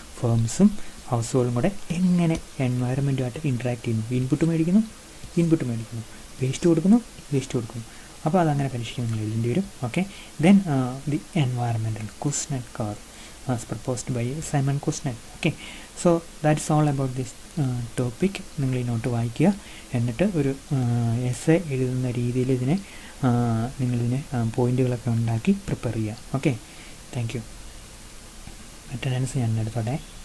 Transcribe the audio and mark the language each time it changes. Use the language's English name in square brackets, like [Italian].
[Malayalam] ഫേംസും house ഹോൾഡും കൂടെ എങ്ങനെ എൻവയറമെൻറ്റുമായിട്ട് interact ചെയ്യുന്നു. ഇൻപുട്ട് മേടിക്കുന്നു, വേസ്റ്റ് കൊടുക്കുന്നു. അപ്പോൾ അതങ്ങനെ പരീക്ഷിക്കാൻ നിങ്ങൾ എഴുതേണ്ടി വരും. [English] Okay, then the environmental question curve as proposed by Simon Kuznets. Okay, so that's all about this topic. [Malayalam] നിങ്ങൾ ഈ നോട്ട് വായിക്കുക, എന്നിട്ട് ഒരു എസ്സേ എഴുതുന്ന രീതിയിൽ ഇതിനെ നിങ്ങളിതിനെ പോയിൻറ്റുകളൊക്കെ ഉണ്ടാക്കി പ്രിപ്പയർ ചെയ്യുക. Okay, thank you. അറ്റൻഡൻസ് ഞാൻ എടുത്തോട്ടെ.